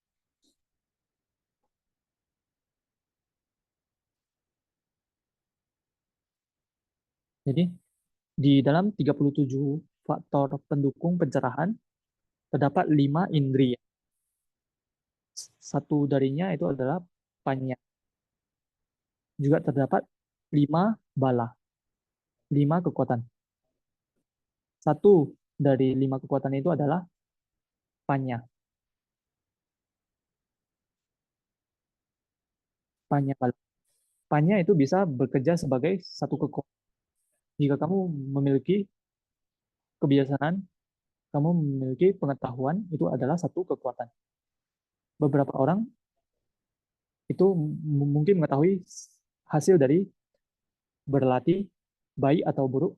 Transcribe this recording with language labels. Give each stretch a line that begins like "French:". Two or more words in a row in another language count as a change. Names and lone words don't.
Indonesian: Jadi, di dalam 37 faktor pendukung pencerahan, terdapat 5 indria. Satu darinya itu adalah panya. Juga terdapat 5 bala, 5 kekuatan. Satu dari 5 kekuatan itu adalah panya.
Pali: Panya bala.
Indonesian: Panya itu bisa bekerja sebagai satu kekuatan. Jika kamu memiliki kebiasaan, kamu memiliki pengetahuan, itu adalah satu kekuatan. Beberapa orang itu mungkin mengetahui hasil dari berlatih baik atau buruk.